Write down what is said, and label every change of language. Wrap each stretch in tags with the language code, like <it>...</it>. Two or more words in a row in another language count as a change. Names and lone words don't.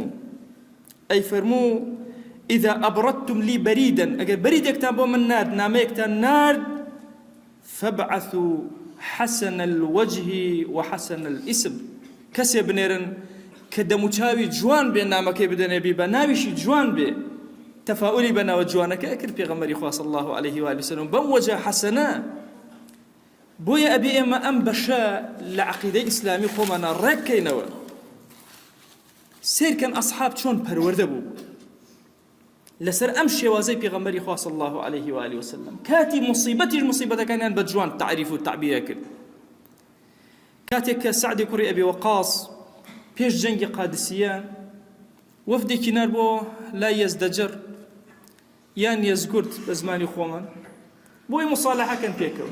<ar>ئەی فەرموو ئیذا ئەبڕەتتم لی بەریدەن،</ar> <ckb>ئەگەر بەریدێکتان بۆ من نارد، نامەیەکتان نارد،</ckb> <ar>فەبعەثوا حەسەنە الوەجه وحەسەنە الئیسم.</ar> <ckb>کەسێ بنێرن کە دەموچاوی جوان بێ، نامەکەی بدەنێبی بە ناویشی جوان بێ. تەفاؤلی بە ناوە جوانەکە ئەکرد پێغەمبەری خوا</ckb> <ar>صلی الله عليه وآله وسلم</ar> <ckb>بەم</ckb> <ar>وەجە حەسەنە.</ar> <ckb>بۆیە ئەبێ ئێمە ئەم بەشە لە عەقیدەی ئیسلامی خۆمانە ڕێککەینەوە. سیرکەن ئەسحاب چۆن پەروەردە بوو لەسەر ئەم شێوازەی پێغەمبەری خوا</ckb> <ar>صلی الله عليه وآله وسلم.</ar> <ckb>کاتی مصیبەتیش مصیبەتەکانیان بە جوان تعریف و تعبیە کرد. کاتێک کە سەعدی کوڕی ئەبی وەقاص پێش جەنگی قادسیە وەفدێکی نار بۆ لای یەزدەجەر یان یەزگورد بە زمانی خۆمان بۆی مصالحەکەن پێکەوە.</ckb>